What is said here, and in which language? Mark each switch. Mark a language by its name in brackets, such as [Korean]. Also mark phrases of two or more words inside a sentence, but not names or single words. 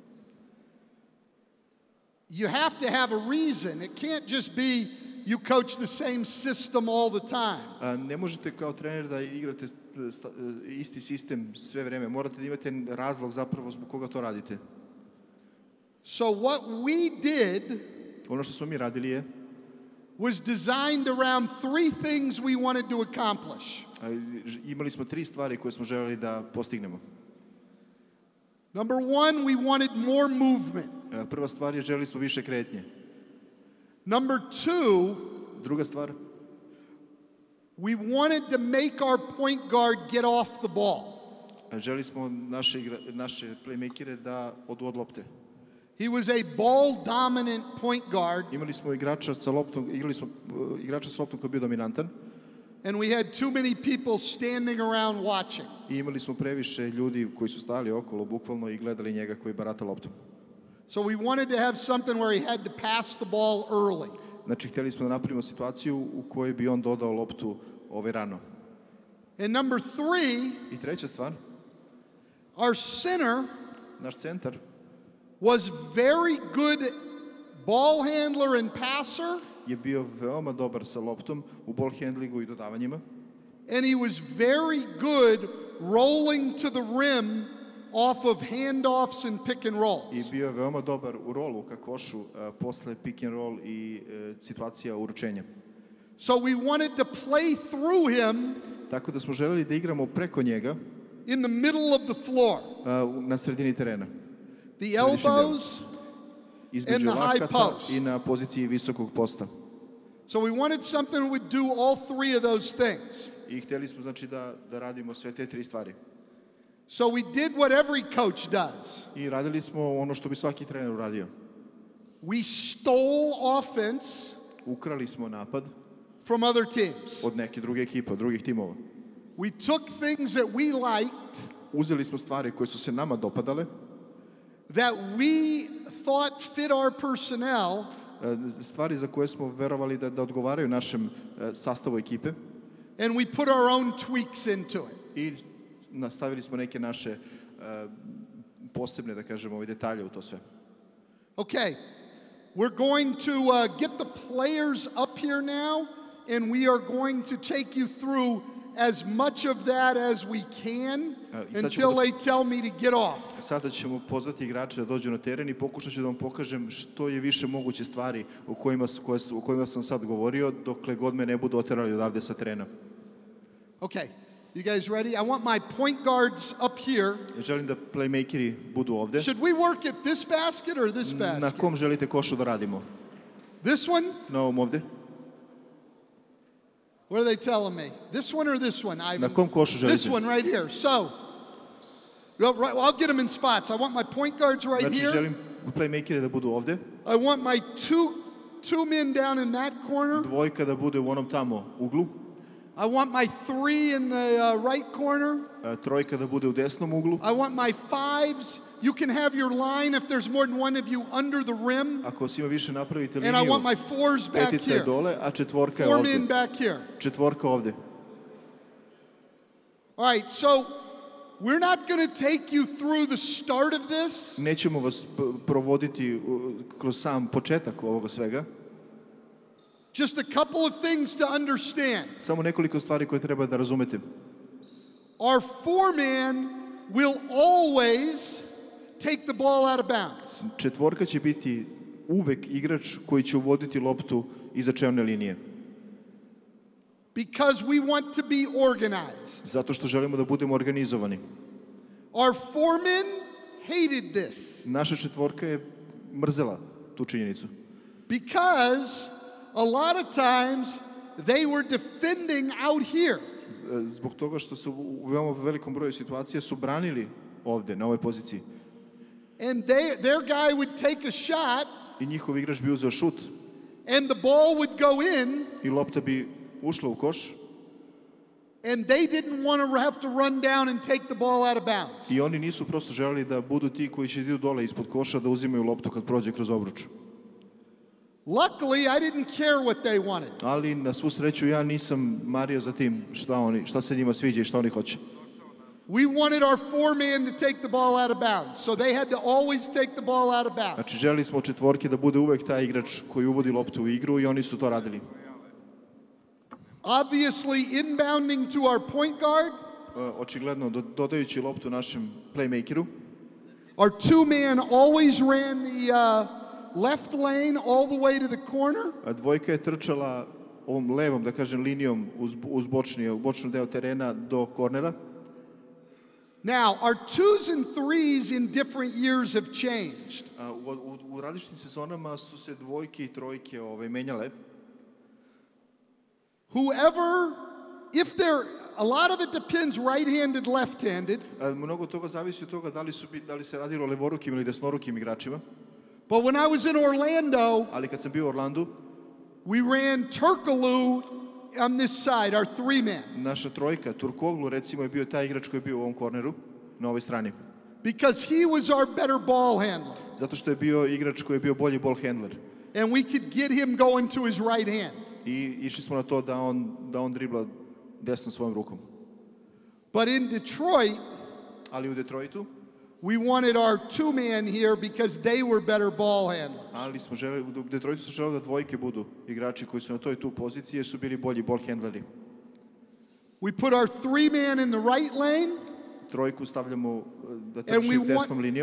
[English] You have to have a reason. It can't just be you coach the same system all the time. [Serbian] Ne možete kao trener da igrate isti sistem sve vreme. Morate da imate razlog zapravo zbog koga to radite. [English] So what we did, [Serbian] ono što smo mi radili je, [English] was designed around three things we wanted to accomplish. [Serbian] Imali smo 3 stvari koje smo želeli da postignemo. [English] Number one, we wanted more movement. [Serbian] Prva stvar je želeli smo više kretnje. [English] Number two, [Serbian] druga stvar, [English] we wanted to make our point guard get off the ball. [Serbian] Želeli smo naše playmakere da odu od lopte. [English] He was a ball dominant point guard. [Serbian] Imali smo igrača sa loptom koji je bio dominantan. [English] And we had too many people standing around watching. [Serbian] I imali smo previše ljudi koji su stali okolo bukvalno i gledali njega koji barata loptom. [English] So we wanted to have something where he had to pass the ball early. [Serbian] Znači htjeli smo da napravimo situaciju u kojoj bi on dodao loptu rano. [English] And number three, [Serbian] i treća stvar, [English] our center, [Serbian] naš centar, [English] was very good ball handler and passer. [Serbian] Je bio veoma dobar sa loptom u [English] ball handlingu [Serbian] i dodavanjima. [English] And he was very good rolling to the rim off of handoffs and pick and rolls. [Serbian] I bio je veoma dobar u rolu ka košu posle [English] pick and roll [Serbian] i situacija uručenja. [English] So we wanted to play through him. [Serbian] Tako da smo želeli da igramo preko njega. [English] In the middle of the floor. [Serbian] Na sredini terena. [English] The elbows [Serbian] između lakata i na poziciji visokog posta. [English] So we wanted something that would do all three of those things. [Serbian] I htjeli smo znači da radimo sve te 3 stvari. [English] So we did what every coach does. [Serbian] I radili smo ono što bi svaki trener uradio. [English] We stole offense. [Serbian] Ukrali smo napad [English] from other teams. [Serbian] Od neke druge ekipe, od drugih timova. [English] We took things that we liked. [Serbian] Uzeli smo stvari koje su se nama dopadale. [English] That we thought fit our personnel. [Serbian] Stvari za koje smo verovali da odgovaraju našem sastavu ekipe. [English] And we put our own tweaks into it. [Serbian] I nastavili smo neke naše posebne, da kažemo, detalje u to sve. [English] Okay. We're going to get the players up here now, and we are going to take you through as much of that as we can until they tell me to get off. [Serbian] Sada ćemo pozvati igrače da dođu na teren i pokušat ću da vam pokažem što je više moguće stvari o kojima sam sad govorio, dokle god me ne budu oterali odavde sa terena. [English] Okay. You guys ready? I want my point guards up here. [Serbian] Želim da playmakeri budu ovde. [English] Should we work at this basket or this basket? [Serbian] Na kom želite košu da radimo? [English] This one? [Serbian] Na ovom ovde. [English] What are they telling me? This one or this one? [Serbian] Na kom košu želite? [English] This one right here. So, I'll get them in spots. I want my point guards right here. [Serbian] Znači želim playmakere da budu ovde. [English] I want my two men down in that corner. [Serbian] Dvojka da bude u onom tamo uglu. [English] I want my 3 in the right corner. [Serbian] Trojka da bude u desnom uglu. [English] I want my 5s. You can have your line if there's more than one of you under the rim. [Serbian] Ako svima više napravite liniju. [English] And I want my 4s back [Serbian] petica je dole, a četvorka je 4 ovde. [English] men back here. [Serbian] Četvorka ovde. [English] All right, so We're not going to take you through the start of this. [Serbian] Nećemo vas provoditi kroz sam početak ovoga svega. [English] Just a couple of things to understand. [Serbian] Samo nekoliko stvari koje treba da razumete. [English] Our four-man will always take the ball out of bounds. [Serbian] Četvorka će biti uvek igrač koji će uvoditi loptu iza čevne linije. [English] Because we want to be organized. [Serbian] Zato što želimo da budemo organizovani. [English] Our foreman hated this. [Serbian] Naša četvorka je mrzela tu činjenicu. [English] Because a lot of times they were defending out here. [Serbian] Zbog toga što su u veoma velikom broju situacija su branili ovde, na ovoj poziciji. [English] And their guy would take a shot. [Serbian] I njihov igrač bi uzeo šut. [English] And the ball would go in. [Serbian] I lopta bi ušla u koš. [English] And they didn't want to have to run down and take the ball out of bounds. [Serbian] I oni nisu prosto želeli da budu ti koji će idu dole ispod koša da uzimaju loptu kad prođe kroz obruč. [English] Luckily, I didn't care what they wanted. [Serbian] Ali na svu sreću ja nisam mario za tim šta se njima sviđa i šta oni hoće. [English] We wanted our four-man to take the ball out of bounds, so they had to always take the ball out of bounds. [Serbian] Znači želeli smo četvorke da bude uvek taj igrač koji uvodi loptu u igru i oni su to radili. [English] Obviously, inbounding to our point guard. [Serbian] Očigledno dodajući loptu našem playmakeru. [English] Our two-man always ran the left lane all the way to the corner. [Serbian] A dvojka je trčala ovom levom, da kažem, linijom uz bočni deo terena do kornera. [English] Now, our twos and threes in different years have changed. [Serbian] U različitim sezonama su se dvojke i trojke menjale. [English] Whoever, a lot of it depends right-handed, left-handed. [Serbian] Mnogo toga zavisi od toga da li se radilo o levorukim ili desnorukim igračima. [English] But when I was in Orlando, [Serbian] ali kad sam bio u Orlandu, [English] we ran Turkoglu on this side, our three-man. [Serbian] Naša trojka, Turkoglu, recimo, je bio taj igrač koji je bio u ovom korneru, na ovoj strani. [English] Because he was our better ball handler. [Serbian] Zato što je bio igrač koji je bio bolji [English] ball handler. And we could get him going to his right hand. [Serbian] I išli smo na to da on dribla desnom svojom rukom. [English] But in Detroit, [Serbian] ali u Detroitu, [English] we wanted our two-man here because they were better ball handlers. [Serbian] Ali smo želeli, u Detroitu su želeli da dvojke budu igrači koji su na toj tu poziciji jer su bili bolji [English] ball handleri. We put our three-man in the right lane. [Serbian] Trojku stavljamo da trči desnom linijom.